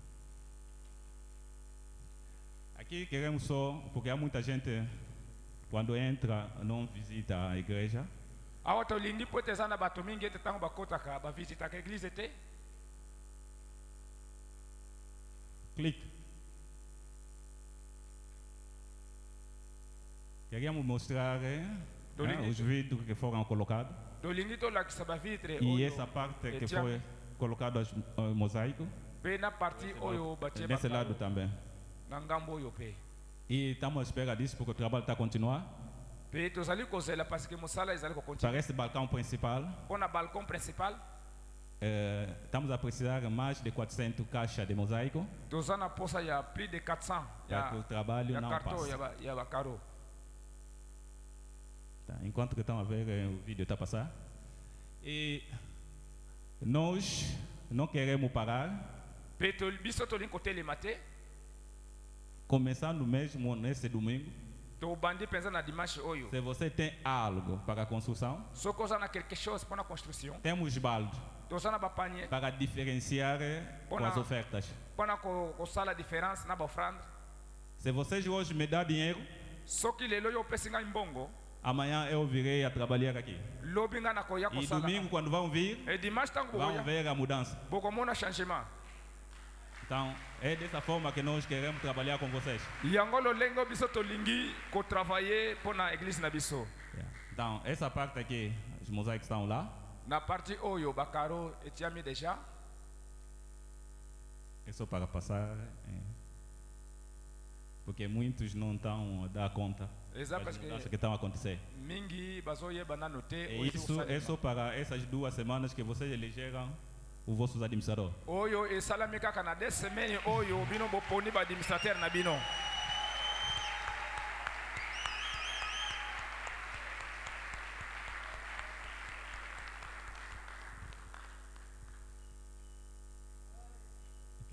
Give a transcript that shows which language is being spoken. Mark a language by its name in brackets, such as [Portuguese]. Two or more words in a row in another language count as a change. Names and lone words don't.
[Portuguese] Aqui queremos só, porque há muita gente, quando entra, não visita a igreja. [Lingala] awa tolingi po ete eza na bato mingi ete ntango bakotaka bavisitaka eglize te. [Portuguese] Clique. Queríamos mostrar os vídeos que foram colocados. [Lingala] tolingi tolakisa bavitre [Portuguese] E [Lingala] oyo [Portuguese] essa parte que [Lingala] etia- [Portuguese] foi colocado ao mosaico, [Lingala] mpe na parti oyo batie [Portuguese] desse lado [Lingala] bakalo [Portuguese] também. [Lingala] na ngambo oyo mpe [Portuguese] E estamos à espera disso porque o trabalho está a continuar. [Lingala] mpe tozali kozela [French] parce que [Lingala] mosala ezali [Portuguese] Para [Lingala] kokontinue [Portuguese] esse balcão principal, [Lingala] mpo na balcon principal [Portuguese] estamos a precisar de mais de 400 caixas de mosaico [Lingala] toza na posa ya [French] plus de 400 [Portuguese] para que o trabalho [Lingala] ya [Portuguese] não [Lingala] carton [Portuguese] passe. [Lingala] ya bakaro. [Portuguese] Tá, enquanto que estão a ver, o vídeo está a passar. E nós não queremos parar, [Lingala] mpe biso tolingi kotelema te [Portuguese] começando mesmo nesse domingo. [Lingala] tobandi mpenza na dimanche oyo [Portuguese] Se você tem algo para a construção, [Lingala] soki oza na [French] quelque chose [Lingala] mpo na construction [Portuguese] temos balde [Lingala] toza na bapanie [Portuguese] para diferenciar com as ofertas. [Lingala] mpo na kosala différence na baofrande. [Portuguese] Se vocês hoje me dão dinheiro, [Lingala] soki lelo oyo opesi ngai mbongo [Portuguese] amanhã eu virei a trabalhar aqui. [Lingala] lobi ngai nakoya [Portuguese] E [Lingala] kosala [Portuguese] domingo, quando vão vir, [Lingala] e dimanche ntango [Portuguese] vão [Lingala] bokoya [Portuguese] ver a mudança. [Lingala] bokomona changement. [Portuguese] Então, é dessa forma que nós queremos trabalhar com vocês. [Lingala] yango lolenge oyo biso tolingi kotravaille mpo na eglize na biso. [Portuguese] Então, essa parte aqui, os mosaicos estão lá. Na parti oyo bakaro etiami déjà É só para passar. Porque muitos não estão a dar conta [Lingala] eza [Portuguese] das [French] parce [Portuguese] mudanças [French] que [Portuguese] que estão a acontecer. [Lingala] mingi bazoyeba nano te [Portuguese] E [Lingala] oyo [Portuguese] isso é [Lingala] ezosalema. [Portuguese] só para essas 2 semanas que vocês elegeram os vossos administradores. [Lingala] oyo esalami kaka na 2 semaines oyo bino boponi baadministrateur na bino. [Portuguese] Ok.